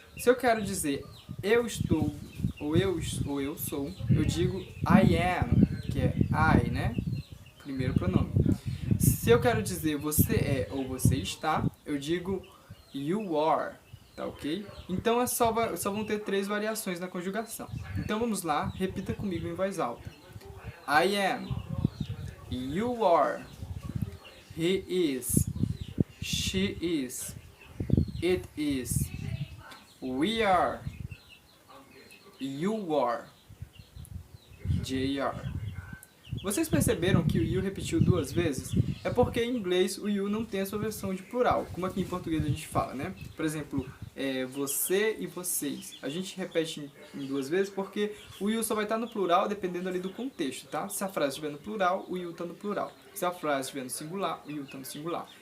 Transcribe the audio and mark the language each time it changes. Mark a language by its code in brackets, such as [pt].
[pt] Se eu quero dizer eu estou ou eu sou, eu digo [en] I am, [pt] que é I, né? Primeiro pronome. Se eu quero dizer você é ou você está, eu digo [en] you are, [pt] tá ok? Então só vão ter 3 variações na conjugação. Então vamos lá, repita comigo em voz alta. [en] I am, you are, he is, she is, it is, we are, you are, they are. [pt] Vocês perceberam que o you repetiu 2 vezes? É porque em inglês o you não tem a sua versão de plural, como aqui em português a gente fala, né? Por exemplo, você e vocês. A gente repete em 2 vezes porque o you só vai estar no plural dependendo ali do contexto, tá? Se a frase estiver no plural, o you está no plural. Se a frase estiver no singular, o you está no singular.